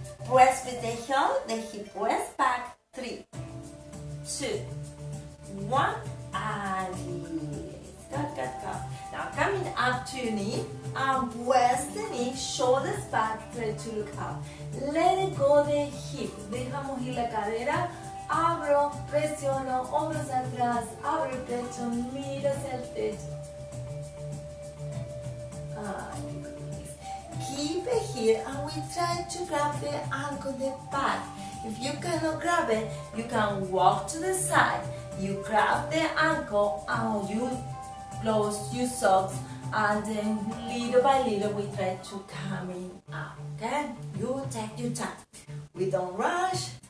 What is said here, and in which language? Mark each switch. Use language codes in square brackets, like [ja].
[en] Press with the heel, the hip press back. 3, 2, 1, and release. Go. Now coming up to your knee, and press the knee, shoulders back, try to look up. Let it go the hip. [es] Dejamos ir la cadera. Abro, presiono, hombros atrás, abro el pecho, miro hacia el techo. [en] Keep it here, and we try to grab the ankle, the back. If you cannot grab it, you can walk to the side. You grab the ankle and you close your socks, and then little by little we try to come in up. Okay? You take your time. We don't rush.